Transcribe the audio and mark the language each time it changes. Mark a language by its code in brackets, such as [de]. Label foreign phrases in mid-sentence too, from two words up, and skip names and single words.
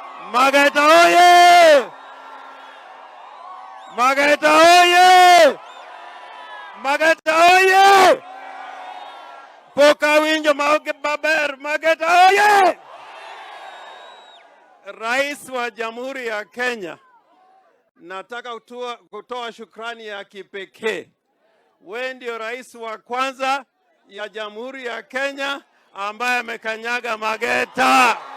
[luo] Mageta oye! Mageta oye! Mageta oye! Poka winjo maber. Mageta oye! [sw] Rais wa Jamhuri ya Kenya, nataka kutoa shukrani ya kipekee. Wewe ndio rais wa kwanza ya Jamhuri ya Kenya ambaye amekanyaga Mageta.